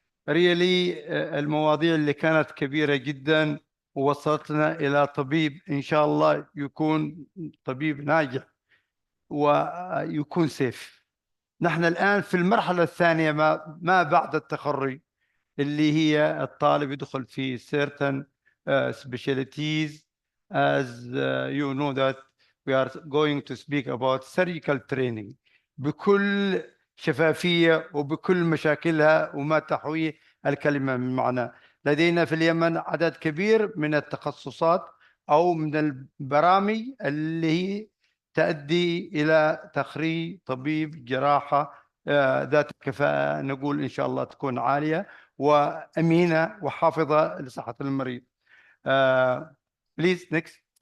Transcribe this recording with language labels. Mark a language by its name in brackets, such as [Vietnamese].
[Arabic] really المواضيع اللي كانت كبيرة جدا ووصلتنا إلى طبيب إن شاء الله يكون طبيب ناجح ويكون سيف. نحن الآن في المرحلة الثانية ما بعد التخرج، اللي هي الطالب يدخل في certain specialties. [English] As you know that we are going to speak about surgical training [Arabic] بكل شفافية وبكل مشاكلها وما تحويه الكلمة من معنى. لدينا في اليمن عدد كبير من التخصصات أو من البرامج اللي هي تؤدي إلى تخريج طبيب جراحة ذات كفاءة، نقول إن شاء الله تكون عالية وأمينة وحافظة لصحة المريض. [English] Please next.